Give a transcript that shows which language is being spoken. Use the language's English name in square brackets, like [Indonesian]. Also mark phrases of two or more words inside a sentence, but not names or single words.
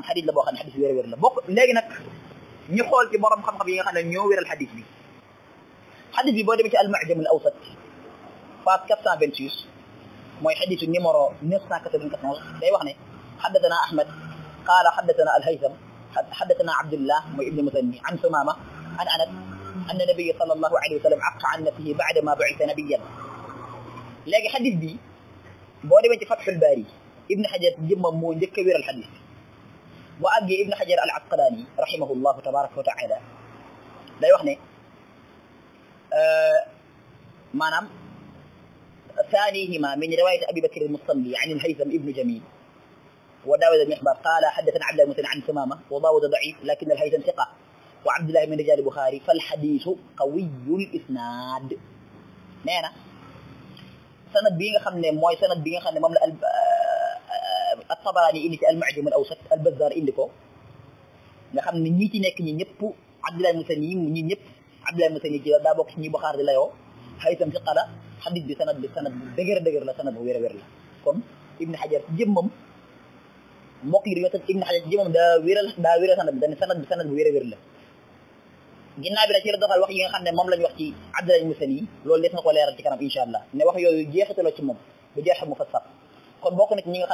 [Wolof] xadis la boo xam ne xadis bu wér a wér la bokk léegi nag ñu xool ci borom xam-xam yi nga xam ne ñoo wéral xadis bi xadis bi boo demee ci al-Mu'jam al-Awsat page 426 mooy xadisu numéro 994 day wax ne [Arabic] حدثنا أحمد قال حدثنا الهيثم حدثنا عبد الله [Wolof] mooy [Arabic] ابن المثنى عن ثمامة عن أنس أن النبي صلى الله عليه وسلم عق عن نفسه بعد ما بعث نبيا [Wolof] léegi xadis bi boo demee ci Fathul Baari Ibn Hajar jëmmam moo njëkk a wéral xadis bi boo àggee Ibn Hajar al-Asqalaani [Arabic] رحمه الله تبارك وتعالى [Wolof] day wax ne [Arabic] maanaam ثانيهما من رواية أبي بكر المصلي عن الهيثم ابن جميل وداود المحبر قال حدثنا عبد الله عن ثمامة وداود ضعيف لكن الهيثم ثقة وعبد الله من رجال البخاري فالحديث قوي الإسناد نانا [Wolof] sanad bi nga xam ne mooy sanad bi nga xam ne moom la الطبراني indi ci al-Mu'jam al-Awsat al-Bazzar indi ko nga xam ne ñi ci nekk ñi ñëpp Abdullah Musani ñi ñëpp Abdullah Musani ci daa bokk ci ñi Bukhari di layoo Haytham ci qala xadis bi sanad bu dëgër la sanad bu wér a wér la kon Ibn Hajar jëmmam mbokk yi dañoo tëj Ibn Hajar jëmmam daa wéral sanad bi dañ sanad bu wér a wér la ginnaaw bi nag ci la doxal wax yi nga xam ne moom lañ wax ci Abdullah Musani loolu des na ko leeral ci kanam [Arabic] إن شاء الله [Wolof] ne wax yooyu jeexitaloo ci moom bu jeexe mu fassar kon bokk na ci ñi nga